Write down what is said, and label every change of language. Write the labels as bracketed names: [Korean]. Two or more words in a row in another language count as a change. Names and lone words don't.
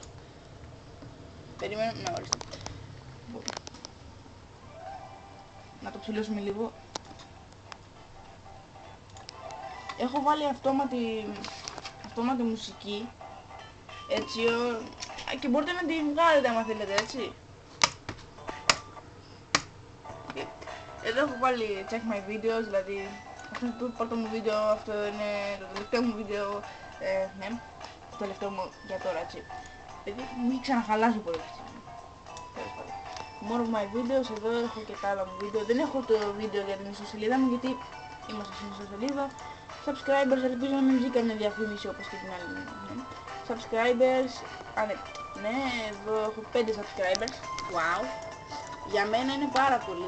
[Greek] Περιμένω, να ορίστε. Να το ψηλώσουμε λίγο. Έχω βάλει αυτόματη μουσική, έτσι, και μπορείτε να την βγάλετε άμα θέλετε, έτσι. Εδώ έχω βάλει [English] check my videos, [Greek] δηλαδή αυτό είναι το πρώτο μου βίντεο, αυτό είναι το τελευταίο μου βίντεο, ναι, το τελευταίο μου για τώρα, έτσι. Γιατί μου έχει ξαναχαλάσει πολύ αυτή. [English] More of my videos, [Greek] εδώ έχω και τα άλλα μου βίντεο. Δεν έχω το βίντεο για την ιστοσελίδα μου γιατί είμαστε στην ιστοσελίδα. Subscribers, ελπίζω να μην βγει καμία διαφήμιση όπως και την άλλη. Ναι. Subscribers, ναι, εδώ έχω 5 subscribers. Wow. Για μένα είναι πάρα πολύ.